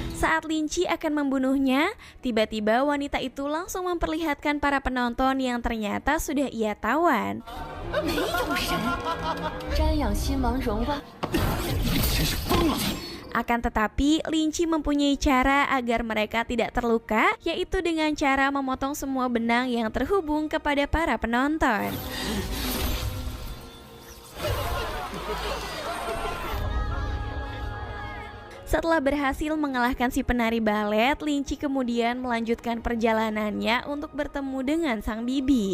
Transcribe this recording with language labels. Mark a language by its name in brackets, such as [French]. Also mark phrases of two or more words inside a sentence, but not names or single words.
[Indonesian] Saat Lin Chi akan membunuhnya, tiba-tiba wanita itu langsung memperlihatkan para penonton yang ternyata sudah ia tawan. [Chinese] 哪种神？瞻仰亲王荣光。真是疯了！ [Indonesian] Akan tetapi, Lin Chi mempunyai cara agar mereka tidak terluka, yaitu dengan cara memotong semua benang yang terhubung kepada para penonton. Setelah berhasil mengalahkan si penari balet, Lin Chi kemudian melanjutkan perjalanannya untuk bertemu dengan sang bibi.